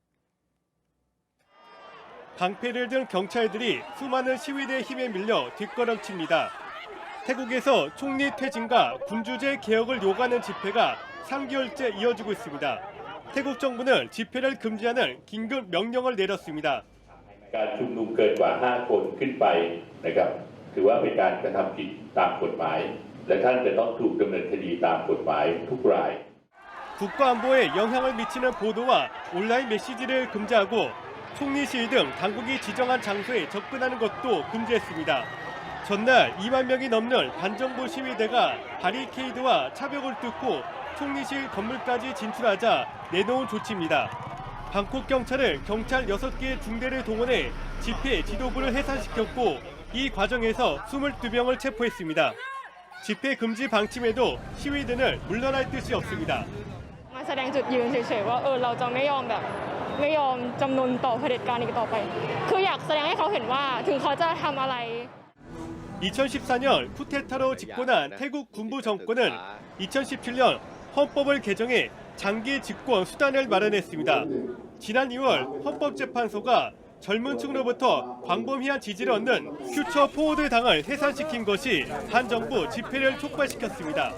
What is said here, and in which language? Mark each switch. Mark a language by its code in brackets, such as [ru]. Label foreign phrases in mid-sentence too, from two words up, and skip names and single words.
[ko] 방패를 든 경찰들이 수많은 시위대 힘에 밀려 뒷걸음칩니다. 태국에서 총리 퇴진과 군주제 개혁을 요구하는 집회가 3개월째 이어지고 있습니다. 태국 정부는 집회를 금지하는 긴급 명령을 내렸습니다. [th] การชุมนุมเกินกว่า5คนขึ้นไปนะครับถือว่าเป็นการกระทำผิดตามกฎหมายและท่านจะต้องถูกดำเนินคดีตามกฎหมายทุกราย [ko] 국가 안보에 영향을 미치는 보도와 온라인 메시지를 금지하고 총리 시위 등 당국이 지정한 장소에 접근하는 것도 금지했습니다. 전날 2만 명이 넘는 반정부 시위대가 바리케이드와 차벽을 뚫고 총리실 건물까지 진출하자 내놓은 조치입니다. 방콕 경찰은 경찰 6개의 중대를 동원해 집회 지도부를 해산시켰고 이 과정에서 22명을 체포했습니다. 집회 금지 방침에도 시위대는 물러날 뜻이 없습니다. [th] มาแสดงจุดยืนเฉยๆว่าเราจะไม่ยอมจำนนต่อเผด็จการอีกต่อไปคืออยากแสดงให้เขาเห็นว่าถึงเขาจะทำอะไร [ko] 2014년 쿠데타로 집권한 태국 군부 정권은 2017년 헌법을 개정해 장기 집권 수단을 마련했습니다. 지난 2월 헌법재판소가 젊은 층으로부터 광범위한 지지를 얻는 퓨처 포워드 당을 해산시킨 것이 한 정부 집회를 촉발시켰습니다.